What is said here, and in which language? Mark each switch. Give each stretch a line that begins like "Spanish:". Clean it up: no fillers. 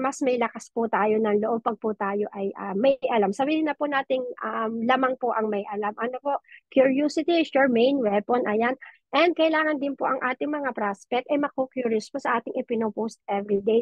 Filipino: Mas may lakas po tayo ng loob pag po tayo ay may alam. Sabihin na po nating lamang po ang may alam. Ano po,
English: curiosity is your main weapon.
Filipino: Ayan. And kailangan din po ang ating mga prospect ay maku-curious po sa ating ipinopost everyday.